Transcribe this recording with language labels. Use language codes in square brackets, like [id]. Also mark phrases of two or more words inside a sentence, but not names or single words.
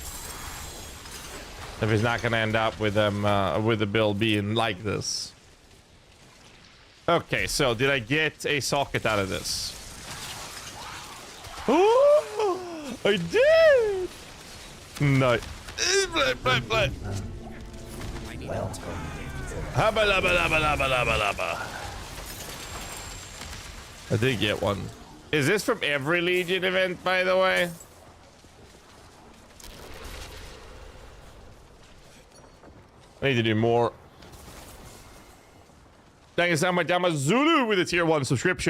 [en] If it's not gonna end up with them with the build being like this. Okay, so did I get a socket out of this? Oh, I did. No. Habba labba labba labba labba labba. I did get one. Is this from every Legion event, by the way? I need to do more. Thank you so much, Zulu, with a tier 1 subscription.